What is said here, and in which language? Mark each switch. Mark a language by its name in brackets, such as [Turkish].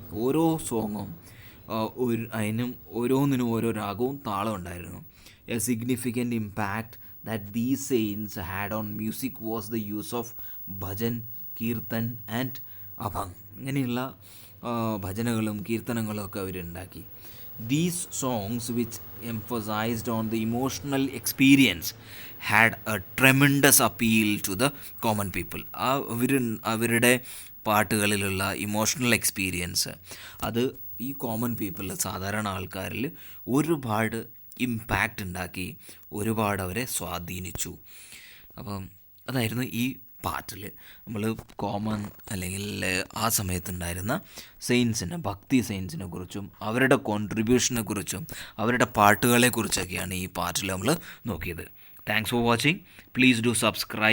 [Malayalam] ഓരോ സോങ്ങും അതിനും ഓരോന്നിനും ഓരോ രാഗവും താളം ഉണ്ടായിരുന്നു. [English] A significant impact that these saints had on music was the use of bhajan, kirtan and abhang. [Malayalam] ഇങ്ങനെയുള്ള ഭജനകളും കീർത്തനങ്ങളും ഒക്കെ അവരുണ്ടാക്കി. [English] These songs, which emphasized on the emotional experience, had a tremendous appeal to the common people. [Malayalam] അവരുടെ പാട്ടുകളിലുള്ള emotional experience അത് ഈ common people, സാധാരണ ആൾക്കാരിൽ ഒരുപാട് impact ഉണ്ടാക്കി, ഒരുപാട് അവരെ സ്വാധീനിച്ചു. അപ്പം അതായിരുന്നു ഈ പാട്ടിൽ നമ്മൾ കോമൺ അല്ലെങ്കിൽ ആ സമയത്തുണ്ടായിരുന്ന സെയിൻസിനെ, ഭക്തി സെയിൻസിനെ കുറിച്ചും അവരുടെ കോൺട്രിബ്യൂഷനെ കുറിച്ചും അവരുടെ പാട്ടുകളെക്കുറിച്ചൊക്കെയാണ് ഈ പാട്ടിൽ നമ്മൾ നോക്കിയത്. [English] Thanks for watching. Please do subscribe.